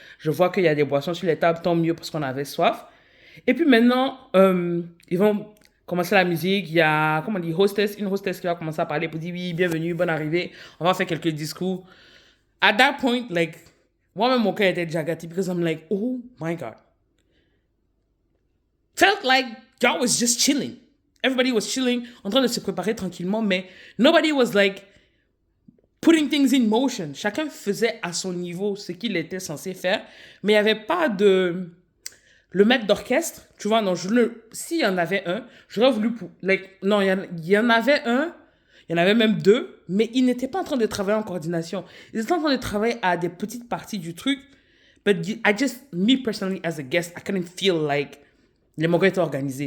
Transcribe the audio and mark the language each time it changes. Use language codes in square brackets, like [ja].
[fr] Je vois qu'il y a des boissons sur les tables, tant mieux parce qu'on avait soif. Et puis maintenant, ils vont commencer la musique. Il y a, comment on dit, une hostess qui va commencer à parler pour dire oui, bienvenue, bonne arrivée. On va faire quelques discours. [en] At that point, like, [fr] moi-même, mon cœur était déjà gâté [en] because I'm like, oh my God. Felt like y'all was just chilling. Everybody was chilling, [fr] en train de se préparer tranquillement, mais [en] nobody was like putting things in motion. [fr] Chacun faisait à son niveau ce qu'il était censé faire, mais il n'y avait pas de... Le maître d'orchestre, tu vois, non, s'il y en avait un, j'aurais voulu... non, il y en avait un, il y en avait même deux, mais ils n'étaient pas en train de travailler en coordination. Ils étaient en train de travailler à des petites parties du truc, [en] but me personally, as a guest, I couldn't feel like [fr] les mogos étaient organisés.